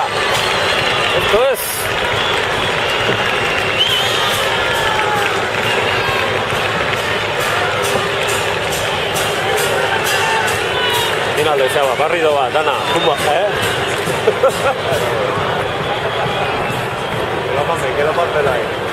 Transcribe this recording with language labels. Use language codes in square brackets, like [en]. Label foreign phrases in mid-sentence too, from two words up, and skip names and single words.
[es] Esto es. Final de xaba, barrido [eu] bat, dana. [es] Queda parte ahí.